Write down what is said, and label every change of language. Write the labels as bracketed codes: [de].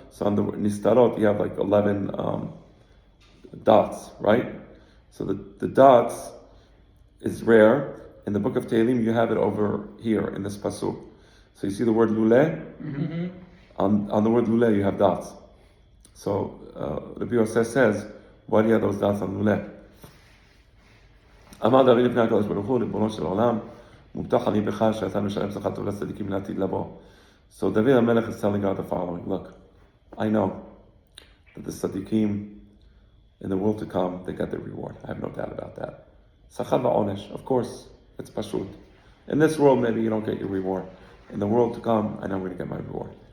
[en] So on the Nistarot, you have like 11 dots, right? So the dots is rare. In the book of Tehillim, you have it over here in this pasuk. So you see the word luleh? On the word luleh, you have dots. So Rabbi Yosef says, [he] בוא נהיה [en] those dots [he] מעולה. אמר דוד לפני הקדוש ברוך הוא, ריבונו של עולם, מובטח אני בך שאתה משלם שכר טוב לצדיקים לעתיד לבוא. [en] So David HaMelech is telling God the following, look, I know that the tzaddikim in the world to come, they get their reward. I have no doubt about that. Sachar va'onesh, of course, it's pashut. In this world, maybe you don't get your reward. In the world to come, I know I'm going to get my reward.